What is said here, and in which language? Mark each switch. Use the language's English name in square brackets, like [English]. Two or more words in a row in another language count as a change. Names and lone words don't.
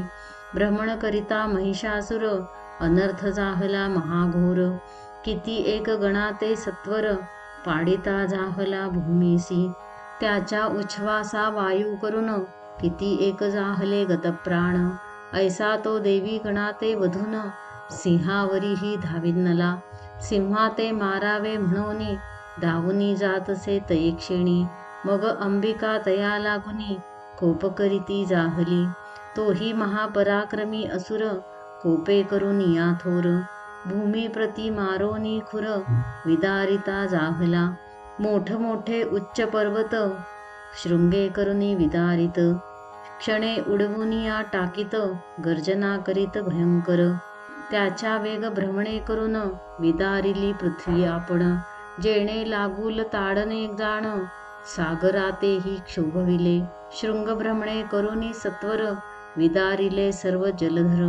[Marathi] भ्रमण करिता महिषासुर अनर्थ जाहला महाघोर। किती एक गणाते सत्वर पाडिता जाहला भूमीसी। त्याच्या उच्छ्वासा वायू करून किती एक जाहले गतप्राण। ऐसा तो देवी गणाते वधून सिंहावरीही धाविनला। सिंहाते मारावे म्हणूनी धावूनी जातसे तये क्षणी। मग अंबिका तया लागुनी कोप करीती जाहली। तोही महापराक्रमी असुर कोपे करुनिया थोर। भूमी प्रति मारोनी खुर विदारिता जाहला। मोठमोठे उच्च पर्वत शृंगे करुनी विदारित। क्षणे उडवुनिया टाकीत गर्जना करीत भयंकर। त्याच्या वेग भ्रमणे करून विदारिली पृथ्वी आपण। जेणे लागूल ताडने जाण सागरातेही क्षोभविले। शृंग भ्रमणे करुनी सत्वर विदारिले सर्व जलधर।